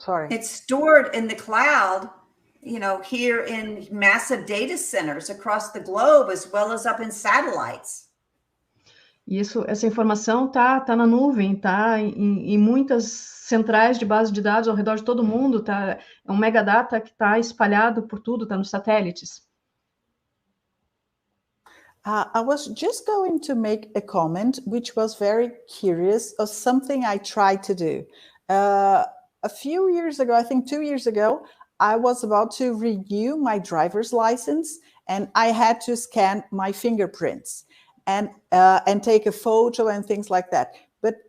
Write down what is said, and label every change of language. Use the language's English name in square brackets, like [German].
[English] It's stored in the cloud, you know, here in massive data centers across the globe, as well as up in satellites. [Portuguese] Essa informação tá na nuvem, tá em muitas centrais de base de dados ao redor de todo mundo, é um megadata que está espalhado por tudo, está nos satélites. [English] I was just going to make a comment, which was very curious, of something I tried to do. A few years ago, I think 2 years ago, I was about to renew my driver's license, and I had to scan my fingerprints and take a photo and things like that. But